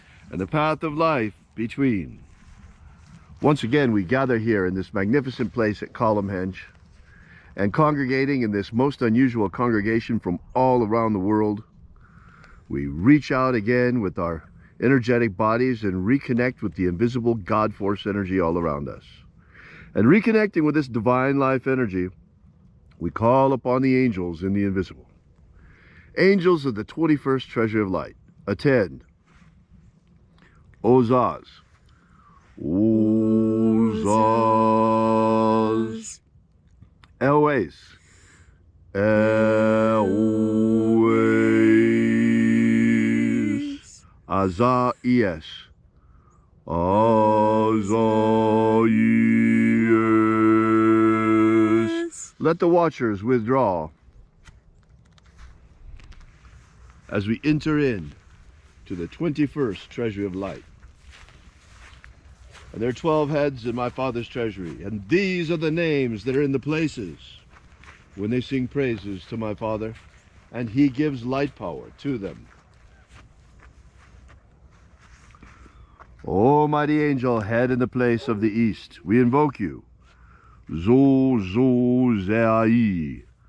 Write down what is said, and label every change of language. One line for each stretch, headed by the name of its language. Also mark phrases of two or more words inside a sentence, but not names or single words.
English: And the path of life between. Once again, we gather here in this magnificent place at Columhenge, and congregating in this most unusual congregation from all around the world, we reach out again with our energetic bodies and reconnect with the invisible God Force energy all around us. And reconnecting with this divine life energy, we call upon the angels in the invisible. Angels of the 21st Treasury of Light, attend. Ozaz. Ozaz. Elways. Elways. Azaies. Azaies. Let the watchers withdraw as we enter in to the 21st Treasury of Light. And there are 12 heads in my Father's treasury, and these are the names that are in the places when they sing praises to my Father, and he gives light power to them. O mighty angel, head in the place of the east, we invoke you. Zo zo zeai.